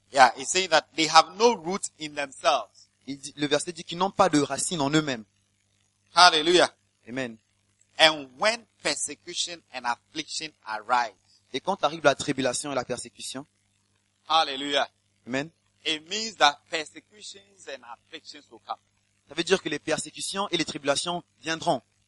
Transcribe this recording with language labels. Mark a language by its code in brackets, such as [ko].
[en] Yeah, it says that they have no root in themselves. [fr] Le verset dit qu'ils n'ont pas de racine en eux-mêmes. [en] Hallelujah. Amen. And when persecution and affliction arise. [fr] Et quand arrive la tribulation et la persécution. [en] Hallelujah. Amen. It means that persecutions and afflictions will come. [fr] Ça veut dire que les persécutions et les tribulations viendront.